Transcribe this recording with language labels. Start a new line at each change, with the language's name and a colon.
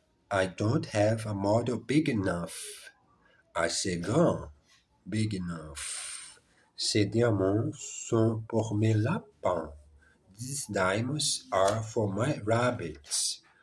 English: I don't have a model big enough.
French: Assez grand.
English: Big enough.
French: Ces diamants sont pour mes lapins.
English: These diamonds are for my rabbits.